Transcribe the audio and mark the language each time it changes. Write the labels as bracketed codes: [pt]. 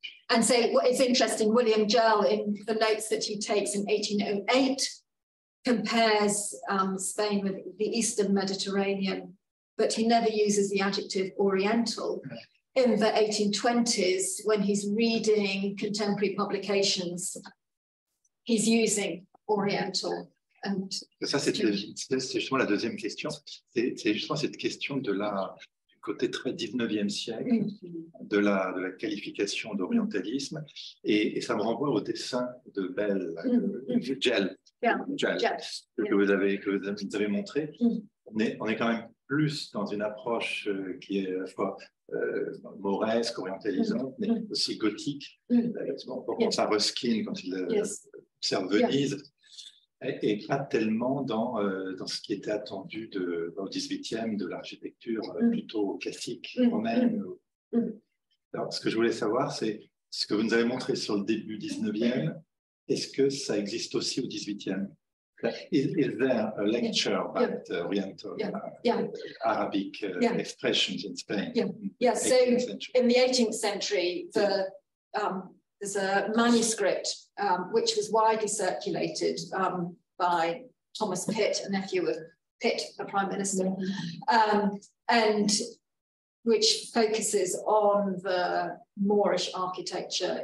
[en] And so what is interesting, William Gell, in the notes that he takes in 1808, compares Spain with the Eastern Mediterranean, but he never uses the adjective Oriental. In the 1820s, when he's reading contemporary publications, he's using Oriental. And [fr] ça, c'est justement la deuxième question. C'est justement cette question du côté très 19e siècle de la qualification d'orientalisme. Et ça me renvoie au dessin de Gell, que vous avez montré. On est quand même plus dans une approche qui est à la fois mauresque, orientalisante, mais aussi gothique. On pense à Ruskin quand il observe Venise, et pas tellement dans ce qui était attendu au XVIIIe de l'architecture plutôt classique, romaine. Alors, ce que je voulais savoir, c'est ce que vous nous avez montré sur le début XIXe, est-ce que ça existe aussi au XVIIIe? [en] Is there a lecture about Oriental Arabic expressions in Spain? Yeah. So in the 18th century, there's a manuscript which was widely circulated by Thomas Pitt, a nephew of Pitt, the Prime Minister, and which focuses on the Moorish architecture.